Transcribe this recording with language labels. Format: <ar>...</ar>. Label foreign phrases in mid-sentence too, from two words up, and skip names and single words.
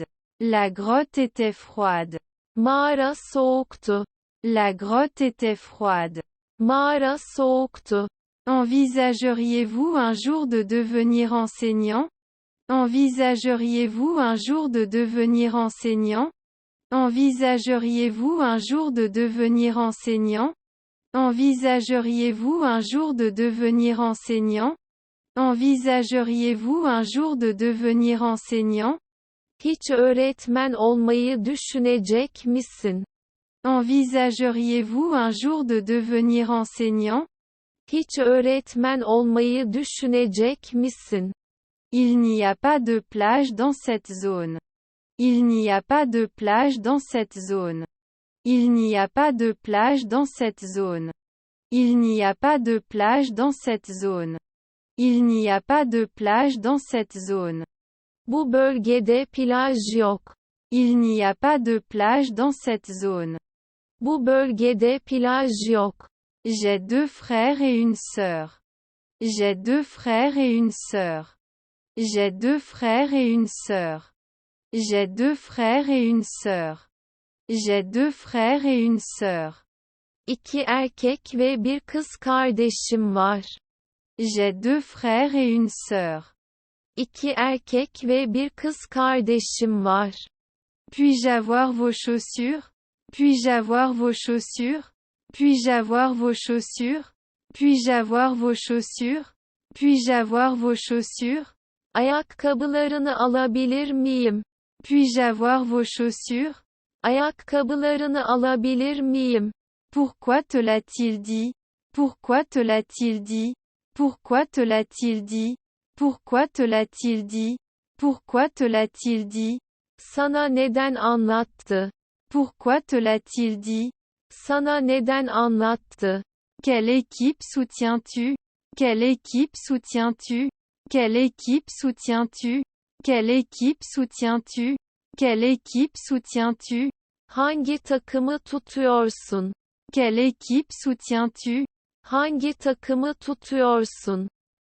<fr>La grotte était froide.</fr> <tr>Mağara soğuktu.</tr> <fr>La grotte était froide.</fr> <tr>Mağara soğuktu.</tr> <fr>Envisageriez-vous un jour de devenir enseignant? Envisageriez-vous un jour de devenir enseignant? Envisageriez-vous un jour de devenir enseignant? Envisageriez-vous un jour de devenir enseignant? Envisageriez-vous un jour de devenir enseignant?</fr> <tr>Hiç öğretmen olmayı düşünecek misin?</tr> <fr>Envisageriez-vous un jour de devenir enseignant?</fr> <tr>Hiç öğretmen olmayı düşünecek misin?</tr> <fr>Il n'y a pas de plage dans cette zone. Il n'y a pas de plage dans cette zone. Il n'y a pas de plage dans cette zone. Il n'y a pas de plage dans cette zone. Il n'y a pas de plage dans cette zone.</fr> <tr>Bu bölgede plaj yok.</tr> <fr>Il n'y a pas de plage dans cette zone.</fr> <tr>Bu bölgede plaj yok.</tr> <fr>J'ai deux frères et une sœur. J'ai deux frères et une sœur. J'ai deux frères et une sœur. J'ai deux frères et une sœur. J'ai deux frères et une sœur.</fr> <tr>İki erkek ve bir kız kardeşim var.</tr> <fr>J'ai deux frères et une sœur.</fr> <tr>İki erkek ve bir kız kardeşim var.</tr> <fr>Puis-je avoir vos chaussures? Puis-je avoir vos chaussures? Puis-je avoir vos chaussures? Puis-je avoir vos chaussures? Puis-je avoir vos chaussures?</fr> <tr>Ayakkabılarını alabilir miyim?</tr> <fr>Puis-je avoir vos chaussures?</fr> <tr>Ayakkabılarını alabilir miyim?</tr> <fr>Pourquoi te l'a-t-il dit? Pourquoi te l'a-t-il dit? Pourquoi te l'a-t-il dit? Pourquoi te l'a-t-il dit? Pourquoi te l'a-t-il dit?</fr> <tr>Sana neden anlattı?</tr> <fr>Pourquoi te l'a-t-il dit?</fr> <tr>Sana neden anlattı?</tr> <fr>Quelle équipe soutiens-tu? Quelle équipe soutiens-tu? Quelle équipe soutiens-tu? Quelle équipe soutiens-tu? Quelle équipe soutiens-tu?</fr> <tr>Hangi takımı tutuyorsun?</tr> <fr>Quelle équipe soutiens-tu?</fr> <tr>Hangi takımı tutuyorsun?</tr>